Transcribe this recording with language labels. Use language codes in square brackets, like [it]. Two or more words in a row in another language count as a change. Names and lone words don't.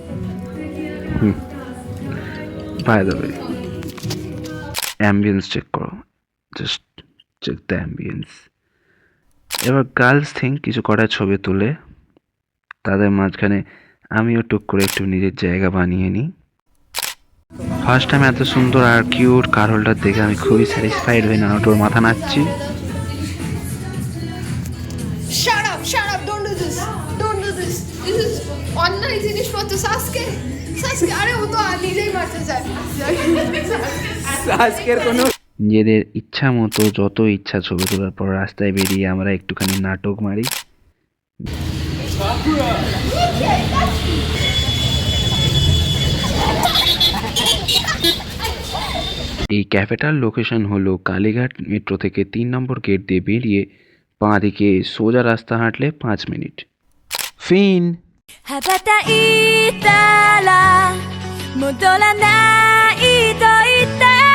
[en] by the way, ambience check করো, just check the ambience. [bn] এবার [en] girls thing [bn] কিছু করার ছবি তুলে তাদের মাঝখানে আমিও টুক করে একটু নিজের জায়গা বানিয়ে নিই। [en] first time [bn] এত সুন্দর আর [en] cute car holder [bn] দেখে আমি খুবই স্যাটিসফাইড হয়ে নারুটোর মাথা নাচ্ছি। [en] Shut up, don't do this. Don't do this. This is [bn] অন্যায় জিনিসপত্র। সাসকে আরে ও তো নিজেই মারতে চায়। আজকের কোনো নিজেদের ইচ্ছা মতো যত ইচ্ছা ছবি তোলার পর রাস্তায় বেরিয়ে আমরা একটুখানি নাটক মারি। এই ক্যাফেটার লোকেশন হলো কালীঘাট মেট্রো থেকে 3 নম্বর গেট দিয়ে বেরিয়ে বাঁ দিকে সোজা রাস্তা হাঁটলে 5 মিনিট। ফিন। [ja] 羽ばたいたら戻らないと言って